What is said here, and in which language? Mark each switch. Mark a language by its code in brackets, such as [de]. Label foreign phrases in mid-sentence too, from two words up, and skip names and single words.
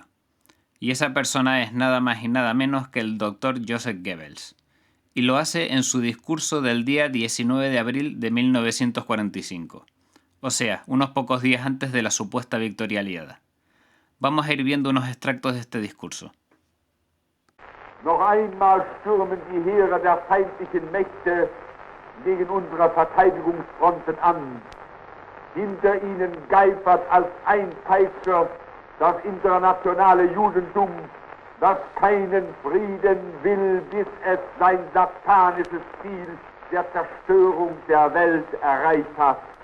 [es] Y esa persona es nada más y nada menos que el Dr. Joseph Goebbels. Y lo hace en su discurso del día 19 de abril de 1945. O sea, unos pocos días antes de la supuesta victoria aliada. Vamos a ir viendo unos extractos de este discurso. [de] Noch einmal stürmen die Heere der feindlichen Mächte gegen unsere Verteidigungsfronten an. Hinter ihnen geifert als ein Peitscher das internationale Judentum, das keinen Frieden will, bis es sein satanisches Ziel der Zerstörung der Welt erreicht hat.